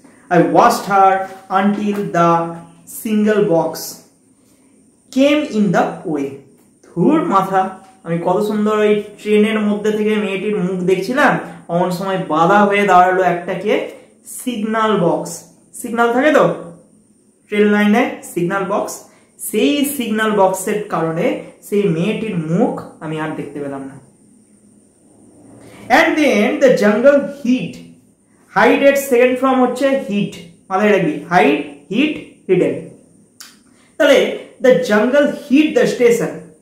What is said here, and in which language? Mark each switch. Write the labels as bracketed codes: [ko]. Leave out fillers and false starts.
[en] I watched her until the single box came in the way. [bn] ধুর মাথা, আমি কত সুন্দর ওই ট্রেনের মধ্যে থেকে মেয়েটির মুখ দেখছিলাম, অমন সময় বাধা হয়ে দাঁড়ালো একটা কে, সিগন্যাল বক্স। সিগন্যাল থাকে তো ট্রেন লাইনে, সিগন্যাল বক্স। সেই সিগন্যাল বক্সের কারণে সেই মেয়েটির মুখ আমি আর দেখতে পেলাম না। [en] And then the jungle hid. Hide এর second form হচ্ছে hid, [bn] মাথায় রাখবি, [en] Hide, hid, hidden. তাহলে the jungle hid the station.